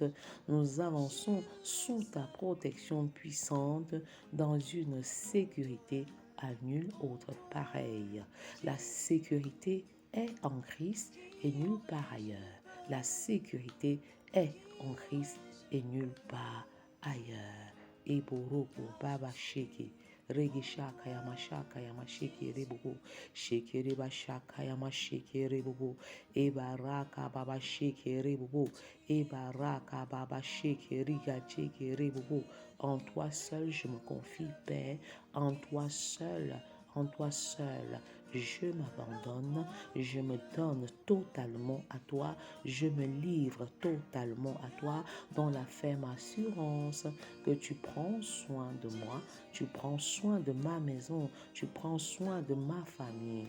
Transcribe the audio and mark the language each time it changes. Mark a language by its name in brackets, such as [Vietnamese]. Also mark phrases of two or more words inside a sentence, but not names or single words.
[French] Nous avançons sous ta protection puissante dans une sécurité à nul autre pareil. La sécurité est en Christ et nulle part ailleurs. La sécurité est en Christ et nulle part ailleurs. Eboroko baba sheke. Regi shaka yama sheke rebubu. Sheke reba shaka yama sheke rebubu. Ebaraka baba sheke rebubu. Ebaraka baba sheke riga sheke rebubu. En toi seul je me confie, Père. En toi seul, je m'abandonne, je me donne totalement à toi, je me livre totalement à toi dans la ferme assurance que tu prends soin de moi, tu prends soin de ma maison, tu prends soin de ma famille.